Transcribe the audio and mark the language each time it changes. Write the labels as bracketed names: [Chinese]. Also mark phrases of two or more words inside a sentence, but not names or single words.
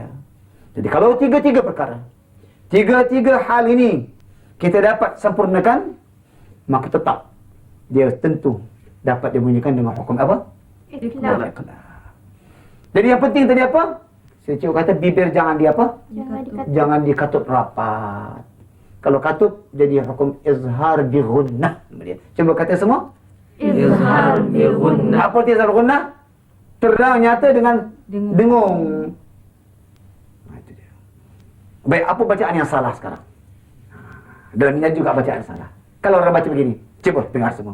[Malay] Jadi kalau tiga-tiga perkara, tiga-tiga hal ini kita dapat sempurnakan, maka tetap dia tentu dapat dibunyikan dengan hukum apa? Ikhlas. Jadi yang penting tadi apa? Saya cikgu kata bibir jangan di apa? Jangan dikata. Jangan dikatut rapat. Kalau katut jadi hukum [Arabic] إظهار بغنة. [Malay] Cuba kata semua. [Arabic] إظهار بغنة. [Malay] Apa arti [Arabic] إظهار غنة? [Malay] Terang nyata dengan dengung. Nah, itu dia. Baik, apa bacaan yang salah sekarang? Dan ini juga bacaan salah. Kalau orang baca begini, cuba dengar semua.